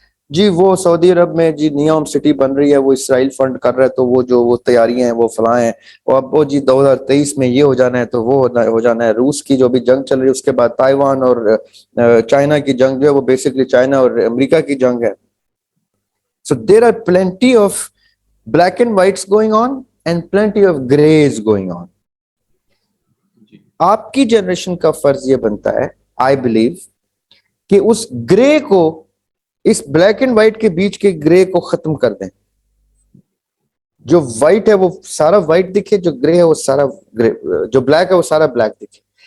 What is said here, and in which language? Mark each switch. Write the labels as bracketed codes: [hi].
[ur] جی وہ سعودی عرب میں جی نیوم سٹی بن رہی ہے, وہ اسرائیل فنڈ کر رہا ہے, تو وہ جو وہ تیاریاں ہیں وہ فلاں ہیں, اور اب وہ جی 2023 میں یہ ہو جانا ہے تو وہ ہو جانا ہے. روس کی جو بھی جنگ چل رہی ہے, اس کے بعد تائیوان اور چائنا کی جنگ جو ہے وہ بیسکلی چائنا اور امریکہ کی جنگ ہے. [en] So there are plenty of black and whites going on and plenty of grays going on. [ur] آپ کی جنریشن کا فرض یہ بنتا ہے, [en] I believe, [ur] کہ اس گرے کو, اس بلیک اینڈ وائٹ کے بیچ کے گرے کو ختم کر دیں. جو وائٹ ہے وہ سارا وائٹ دکھے, جو گرے ہے وہ سارا گرے, جو بلیک ہے وہ سارا بلیک دکھے.